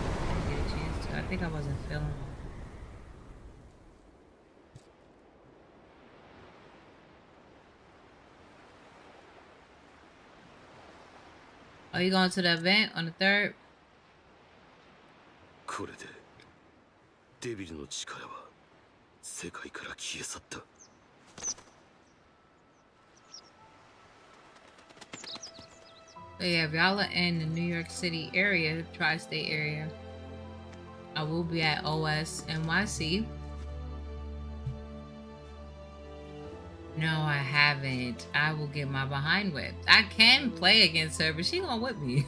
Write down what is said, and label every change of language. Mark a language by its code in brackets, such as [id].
[en] I didn't get a chance to. I think I wasn't feeling it. Are you going to the event on the 3rd? [ja] これでデビルの力は世界から消え去った。 [en] So yeah, if y'all are in the New York City area, tri-state area, I will be at OS NYC. No, I haven't. I will get my behind whipped. I can play against her, but she gonna whip me.